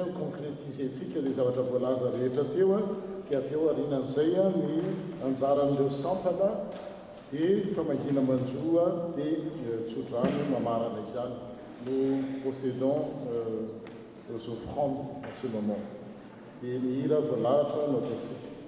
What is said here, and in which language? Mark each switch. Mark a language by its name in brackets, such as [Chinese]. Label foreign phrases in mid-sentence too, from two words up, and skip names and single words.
[Malagasy] konkretizentsika ilay zavatra voalaza rehetra teo a dia avy eo arinan'izay a ny anjaran'ireo sampana dia famangina manjoa dia tsodrano mamarana izany. [French] Nous procédons aux offrandes à ce moment. [Malagasy] Dia ny hira voalahatra no ataontsika.